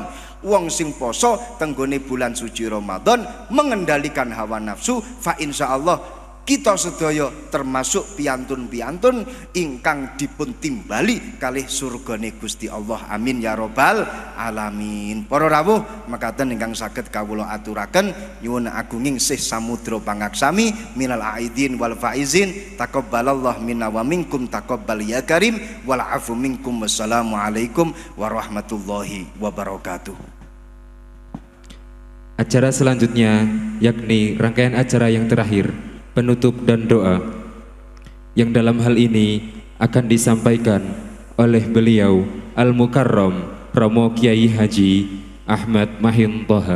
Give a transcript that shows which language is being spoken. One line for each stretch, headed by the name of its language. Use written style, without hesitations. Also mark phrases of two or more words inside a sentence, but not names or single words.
Javanese: Wong sing poso tenggone bulan suci Ramadan
Indonesian: mengendalikan hawa nafsu,
Arabic: فإن شاء الله
Javanese: kita sedaya termasuk piantun-piantun ingkang dipun timbali kalih surgane Gusti Allah.
Arabic: آمين يا رب العالمين.
Javanese: Para rawuh mekaten ingkang saged kawula aturaken nyuwun agunging Syekh Samudra Pangaksami
Arabic: من العائدين والفائزين تقبل الله منا ومنكم تقبل يا كريم والعفو منكم. السلام عليكم ورحمة الله وبركاته.
Indonesian: Acara selanjutnya yakni rangkaian acara yang terakhir, penutup dan doa, yang dalam hal ini akan disampaikan oleh beliau Al-Mukarram Romo Kiai Haji Ahmad Mahin Toha.